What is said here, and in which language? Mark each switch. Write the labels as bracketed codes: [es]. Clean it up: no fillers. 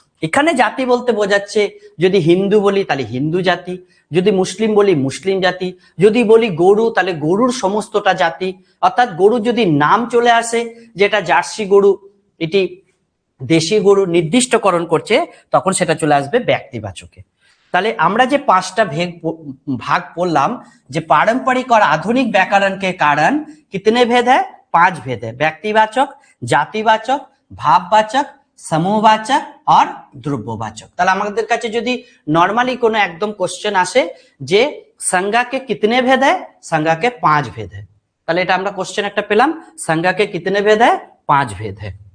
[bn] এখানে জাতি বলতে বোঝাচ্ছে, যদি হিন্দু বলি তাহলে হিন্দু জাতি, যদি মুসলিম বলি মুসলিম জাতি, যদি বলি গরু তাহলে গরুর সমস্তটা জাতি। অর্থাৎ গরু যদি নাম চলে আসে, যেটা জার্সি গরু, এটি দেশি গরু নির্দিষ্টকরণ করছে, তখন সেটা চলে আসবে ব্যক্তিবাচকে। তাহলে আমরা যে 5টা भाग পড়লাম, [hi] যে पारंपरिक और आधुनिक व्याकरण के कारण कितने भेद है, 5 भेद है। [bn] ব্যক্তিবাচক, জাতিবাচক, ভাববাচক, समूहवाचक और द्रव्यवाचक। তাহলে আমাদের কাছে যদি নরমালি কোনো একদম কোশ্চেন আসে যে [hi] संज्ञा के कितने भेद है, [bn] संज्ञा के 5 भेद है, তাহলে এটা আমরা কোশ্চেন একটা পেলাম, संज्ञा के कितने भेद है, 5 भेद है।